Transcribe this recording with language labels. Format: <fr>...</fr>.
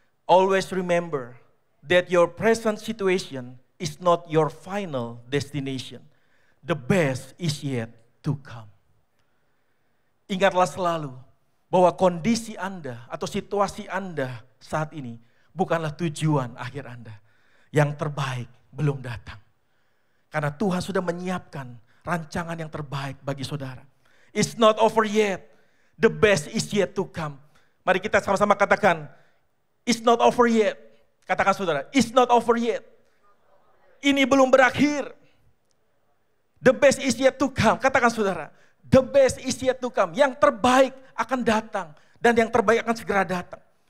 <en>Always remember that your present situation is not your final destination. The best is yet to come.</en> <id>Ingatlah selalu bahwa kondisi Anda atau situasi Anda saat ini bukanlah tujuan akhir Anda. Yang terbaik belum datang. Karena Tuhan sudah menyiapkan rancangan yang terbaik bagi saudara.</id> <en>It's not over yet. The best is yet to come.</en> <id>Mari kita sama-sama katakan,</id> <en>it's not over yet.</en> <id>Katakan saudara,</id> <en>it's not over yet.</en> <id>Ini belum berakhir.</id> <en>The best is yet to come.</en> <id>Katakan saudara,</id> <en>the best is yet to come.</en> <id>Yang terbaik akan datang. Dan yang terbaik akan segera datang.</id>